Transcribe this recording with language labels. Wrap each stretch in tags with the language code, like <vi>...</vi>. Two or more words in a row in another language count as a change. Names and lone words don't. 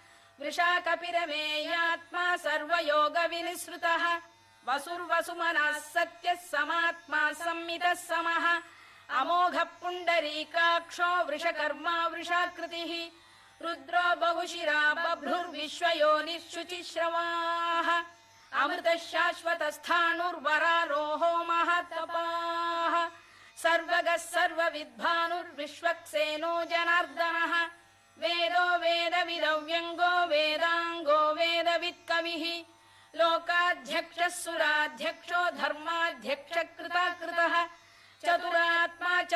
<sa>वृषाकपिरमेयात्मा सर्वयोगविनिसृतः वसुर्वसुमनः सत्यः समात्मा संमितः समः अमोघः पुण्डरीकाक्षो वृषकर्मा वृषाकृतिः रुद्रो बहुशिरा बभ्रुर्विश्वयोनिः शुचिश्रवाः అమృత శాశ్వత స్థాణుర్వరారోహో మహాతపాః సర్వగః సర్వవిద్వానుర్విశ్వక్సేనో జనార్దనః వేదో వేదవిదవ్యంగో వేదాంగో వేదవిత్కవిః లోకాధ్యక్షः సురాధ్యక్షో ధర్మాధ్యక్షకృతకృతః చతురాత్మా</sa>